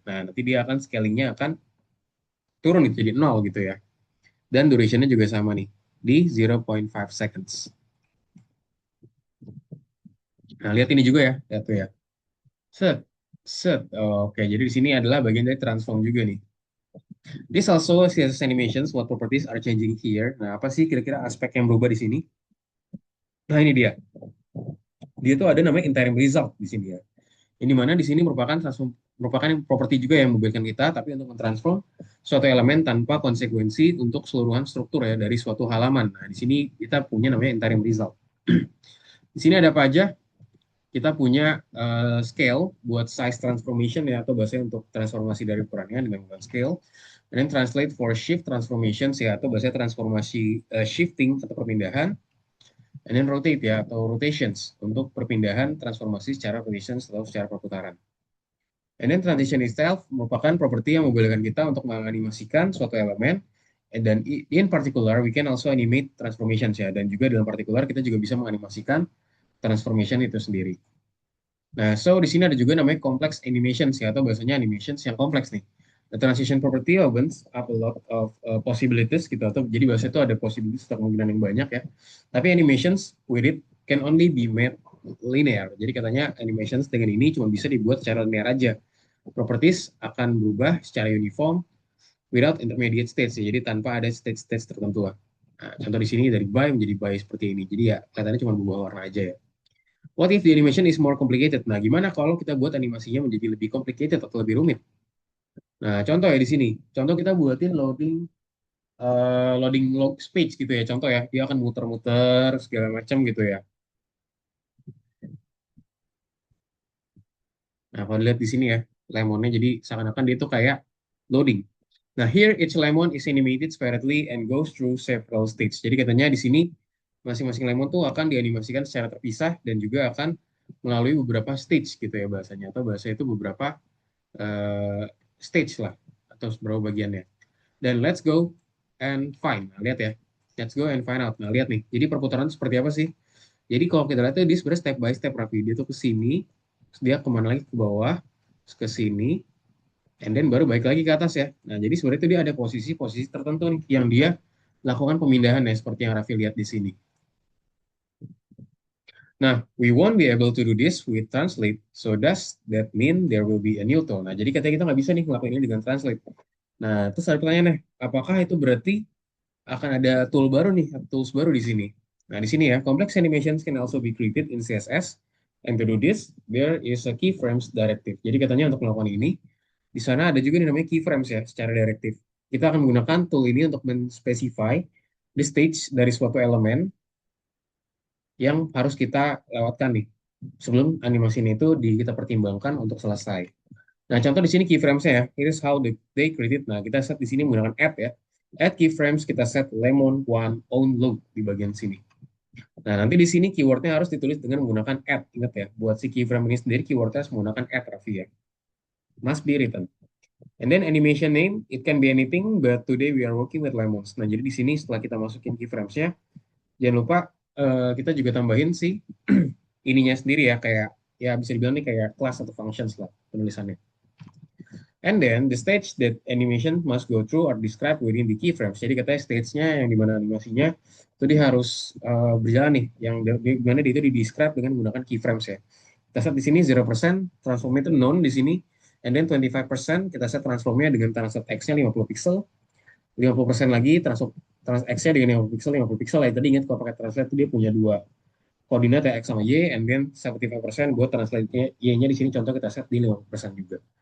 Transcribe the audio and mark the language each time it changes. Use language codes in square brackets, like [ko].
[id] Nah, nanti dia akan scalingnya akan turun itu jadi 0 gitu ya. Dan durationnya juga sama nih, di 0,5 seconds. Nah, lihat ini juga ya, lihat tuh ya. Set, set. Oh, oke, jadi di sini adalah bagian dari transform juga nih. [en] This also CSS animations, what properties are changing here. [id] Nah, apa sih kira-kira aspek yang berubah di sini? Nah, ini dia. Dia tuh ada namanya interim result di sini ya. Ini mana di sini merupakan properti juga yang membedakan kita, tapi untuk mentransform suatu elemen tanpa konsekuensi untuk keseluruhan struktur ya dari suatu halaman. Nah, di sini kita punya namanya interim result. Di sini ada apa aja? Kita punya scale buat size transformation ya, atau bahasa untuk transformasi dari ukurannya dengan menggunakan scale. Dan translate for shift transformations ya, atau bahasa transformasi shifting atau perpindahan. And then rotate ya, atau rotations untuk perpindahan transformasi secara rotations atau secara perputaran. [en] And then transition itself [id] merupakan properti yang membolehkan kita untuk menganimasikan suatu elemen. [en] Dan in particular, we can also animate transformations ya. [id] Dan juga dalam particular, kita juga bisa menganimasikan transformation itu sendiri. Nah, so di sini ada juga namanya complex animations ya, atau bahasanya animations yang kompleks nih. [en] The transition property opens up a lot of possibilities [id] gitu, atau jadi bahasa itu ada possibilities atau kemungkinan yang banyak ya. [en] Tapi animations with it can only be made linear. [id] Jadi katanya animations dengan ini cuma bisa dibuat secara linear aja. Properties akan berubah secara uniform [en] without intermediate states [id] ya. Jadi tanpa ada stage-stage tertentu lah. Nah, contoh di sini dari by menjadi by seperti ini. Jadi ya kelihatannya cuma berubah warna aja ya. [en] What if the animation is more complicated? [id] Nah, gimana kalau kita buat animasinya menjadi lebih complicated atau lebih rumit? Nah, contoh ya di sini. Contoh kita buatin loading log page gitu ya. Contoh ya, dia akan muter-muter segala macam gitu ya. Nah, kalau dilihat di sini ya, lemonnya jadi seakan-akan dia itu kayak loading. [en] Nah, here each lemon is animated separately and goes through several stages. [id] Jadi katanya di sini masing-masing lemon tuh akan dianimasikan secara terpisah dan juga akan melalui beberapa stage gitu ya bahasanya, atau bahasa itu beberapa uh, stage lah atau beberapa bagiannya. [en] Dan let's go and find. [id] Nah, lihat ya. [en] Let's go and find out. [id] Nah, lihat nih. Jadi perputaran seperti apa sih? Jadi kalau kita lihat tuh dia sebenarnya step by step rapi. Dia tuh ke sini, terus dia kemana lagi ke bawah, terus ke sini, and then baru balik lagi ke atas ya. Nah, jadi sebenarnya itu dia ada posisi-posisi tertentu nih yang dia lakukan pemindahan ya, seperti yang Raffi lihat di sini. [en] Nah, we won't be able to do this with translate. So does that mean there will be a new tool? [id] Nah, jadi katanya kita nggak bisa nih ngelakuin ini dengan translate. Nah, terus ada pertanyaannya, apakah itu berarti akan ada tool baru nih, tools baru di sini? [en] Nah, di sini ya, complex animations can also be created in CSS. And to do this, there is a keyframes directive. [id] Jadi katanya untuk melakukan ini, di sana ada juga yang namanya keyframes ya, secara direktif. Kita akan menggunakan tool ini untuk men-specify the stage dari suatu elemen yang harus kita lewatkan nih sebelum animasi ini itu kita pertimbangkan untuk selesai. Nah, contoh di sini keyframes-nya ya. [en] Here is how they create it. [id] Nah, kita set di sini menggunakan add ya. Add keyframes, kita set lemon one on load di bagian sini. Nah, nanti di sini keywordnya harus ditulis dengan menggunakan add. Ingat ya, buat si keyframe ini sendiri keywordnya harus menggunakan add, Raffi ya. [en] Must be written. And then animation name, it can be anything, but today we are working with lemons. [id] Nah, jadi di sini setelah kita masukin keyframes-nya, jangan lupa kita juga tambahin si ininya sendiri ya, kayak ya bisa dibilang nih kayak class atau functions lah penulisannya. [en] And then the stage that animation must go through are described within the keyframes. [id] Jadi katanya stage-nya yang dimana animasinya itu dia harus berjalan nih, yang dimana dia itu di describe dengan menggunakan keyframes ya. Kita set di sini 0%, transformnya itu none di sini, and then 25% kita set transformnya dengan translate X-nya 50 pixel, 50% lagi transform X-nya dengan 50 pixel, 50 pixel ya. Tadi ingat kalau pakai translate itu dia punya dua koordinat ya, X sama Y, and then 75% buat translate-nya Y-nya di sini contoh kita set di 50% juga.